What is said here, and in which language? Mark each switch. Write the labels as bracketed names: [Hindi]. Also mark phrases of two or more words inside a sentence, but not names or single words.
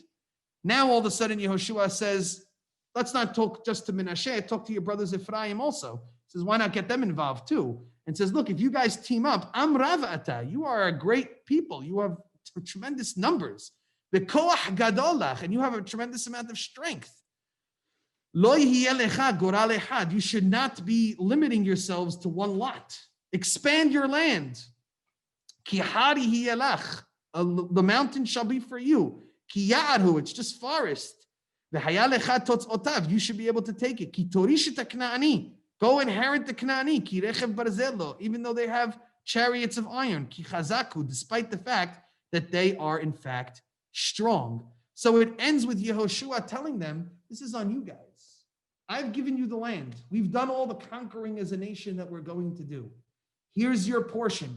[English] Now all of a sudden Yehoshua says, let's not talk just to Menashe, talk to your brothers Ephraim also. He says, why not get them involved too? And says, look, if you guys team up, [Hebrew] עם רב אתה, [English] you are a great people. You have tremendous numbers. [Hebrew] בכח גדול לך, [English] and you have a tremendous amount of strength. [Hebrew] לא יהיה לך גורל אחד. [English] You should not be limiting yourselves to one lot. Expand your land. [Hebrew] כי הר יהיה לך. [English] The mountain shall be for you. [Hebrew] כי יער הוא, [English] it's just forest. [Hebrew] והיה לך תצאתיו. [English] You should be able to take it. [Hebrew] כי תוריש את הכנעני. [English] Go inherit the Kna'ani. [Hebrew] כי רכב ברזל לו. [English] Even though they have chariots of iron. [Hebrew] כי חזק הוא, [English] despite the fact that they are in fact strong. So it ends with Yehoshua telling them, this is on you guys. I've given you the land. We've done all the conquering as a nation that we're going to do. Here's your portion.